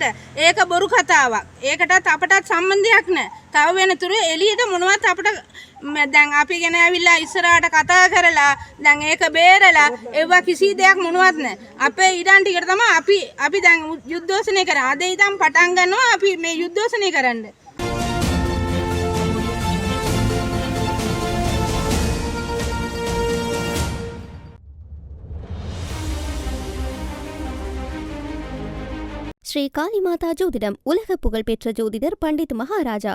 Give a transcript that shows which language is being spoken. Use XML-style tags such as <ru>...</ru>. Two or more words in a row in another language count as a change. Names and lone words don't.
<si>ඒක බොරු කතාවක්. ඒකටත් අපටත් සම්බන්ධයක් නැහැ. තව වෙනතුරු එළියට මොනවත් අපිට දැන් අපි ගෙන ඇවිල්ලා ඉස්සරහට කතා කරලා දැන් ඒක බේරලා ඒවා කිසි දෙයක් මොනවත් නැහැ. අපේ ඉඩම් ටිකට තමයි අපි දැන් යුද්ධෝෂණය කරා. අද ඉඳන් පටන් ගන්නවා අපි මේ යුද්ධෝෂණය කරන්නේ.</si> <ta>ஸ்ரீ காளிமாதா ஜோதிடம் உலக புகழ்பெற்ற ஜோதிடர் பண்டித் மகாராஜா.</ta>